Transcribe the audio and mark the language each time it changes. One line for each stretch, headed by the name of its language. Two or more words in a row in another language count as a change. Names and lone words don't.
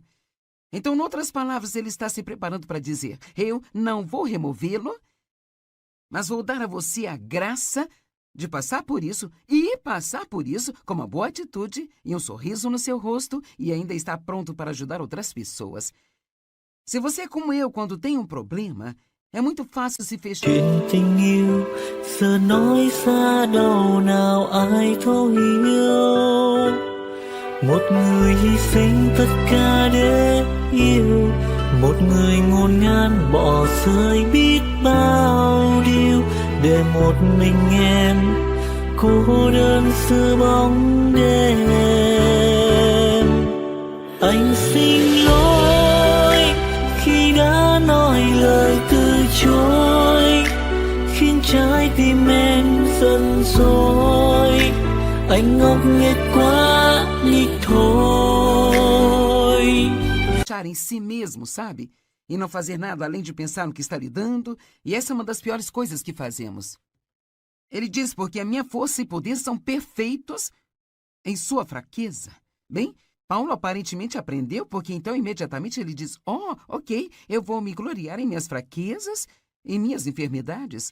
Portuguese: Então, em outras palavras, ele está se preparando para dizer: eu não vou removê-lo, mas vou dar a você a graça de passar por isso e passar por isso com uma boa atitude e um sorriso no seu rosto e ainda está pronto para ajudar outras pessoas. Se você é como eu, quando tem um problema, é muito fácil se fechar.
Vietnamese: Chuyện tình yêu giờ nói xa đâu nào ai thấu hiểu. Một người hy sinh tất cả để yêu, một người ngổn ngang bỏ rơi biết bao điều để một mình em cô đơn giữa bóng đêm. Anh xin lỗi khi đã nói lời từ chối, khiến trái tim em giận dỗi. Anh ngốc nghếch quá đi thôi.
Portuguese: Fechar em si mesmo, sabe? E não fazer nada além de pensar no que está lidando. E essa é uma das piores coisas que fazemos. Ele diz: porque a minha força e poder são perfeitos em sua fraqueza. Bem, Paulo aparentemente aprendeu, porque então imediatamente ele diz: oh, ok, eu vou me gloriar em minhas fraquezas, em minhas enfermidades.